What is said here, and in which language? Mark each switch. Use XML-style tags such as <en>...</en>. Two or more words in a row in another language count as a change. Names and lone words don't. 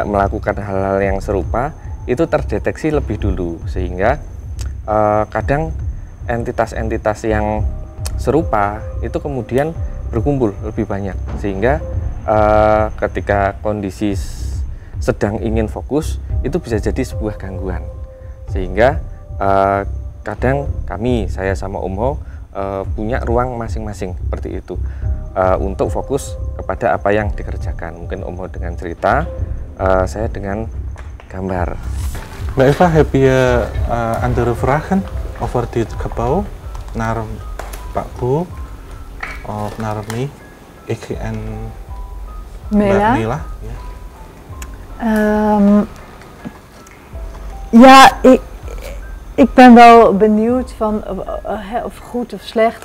<id>melakukan hal-hal yang serupa itu terdeteksi lebih dulu, sehingga kadang entitas-entitas yang serupa itu kemudian berkumpul lebih banyak, sehingga ketika kondisi sedang ingin fokus itu bisa jadi sebuah gangguan, sehingga kadang saya sama Om Ho punya ruang masing-masing seperti itu untuk fokus kepada apa yang dikerjakan. Mungkin Om Ho dengan cerita, saya dengan gambar.</id> <nl>Mbak Eva, heb je andere vragen over dit gebouw naar Pak Bu of naar mij? Ik en Mela? Mbak Mela? Ik ben wel benieuwd van of goed of slecht.</nl>